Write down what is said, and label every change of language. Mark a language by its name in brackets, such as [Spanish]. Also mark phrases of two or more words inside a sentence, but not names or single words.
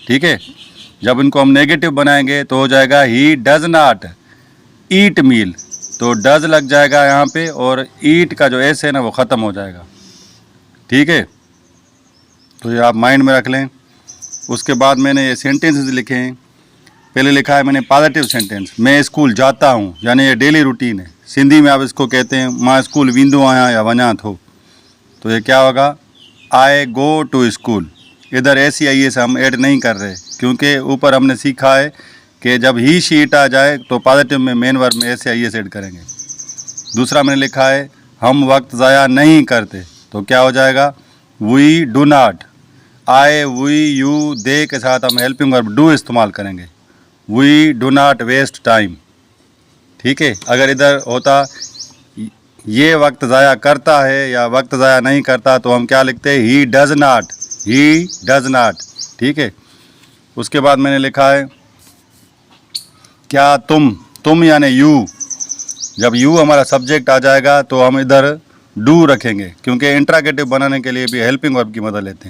[Urdu] ٹھیک ہے، جب ان کو ہم نیگیٹو بنائیں گے تو ہو جائے گا [English] he does not eat meal, [Urdu] ، تو ڈز لگ جائے گا یہاں پے، اور ایٹ کا جو ایس ہے نا وہ ختم ہو جائے گا. ٹھیک ہے، تو یہ آپ مائنڈ میں رکھ لیں. اس کے بعد میں نے یہ سینٹینسز لکھے ہیں۔ پہلے لکھا ہے میں نے پازیٹو سینٹینس, ، میں اسکول جاتا ہوں، یعنی یہ ڈیلی روٹین ہے. سندھی میں آپ اس کو کہتے ہیں, [Sindhi] मां स्कूल वेंदो आहियां या वञा थो, [Urdu] تو یہ کیا ہوگا, [English] I go to school. [Urdu] ادھر ایس یا ای ایس ہم ایڈ نہیں کر رہے، کیونکہ اوپر ہم نے سیکھا ہے کہ جب ہی شیٹ آ جائے تو پازیٹو میں مین ورب میں ایس یا ای ایس ایڈ کریں گے. دوسرا میں نے لکھا ہے، ہم وقت ضائع نہیں کرتے، تو کیا ہو جائے گا, [English] We do not. I we you they [Urdu] کے ساتھ ہم [English] helping verb do [Urdu] استعمال کریں گے, [English] we do not waste time. [Urdu] ٹھیک ہے، اگر ادھر ہوتا یہ وقت ضائع کرتا ہے یا وقت ضائع نہیں کرتا، تو ہم کیا لکھتے ہیں, [English] he does not, he does not. [Urdu] ٹھیک ہے، اس کے بعد میں نے لکھا ہے، کیا تم یعنی یو، جب یو ہمارا سبجیکٹ آ جائے گا تو ہم ادھر ڈو رکھیں گے، کیونکہ انٹیروگیٹو بنانے کے لیے بھی [English] helping verb [Urdu] کی مدد لیتے ہیں.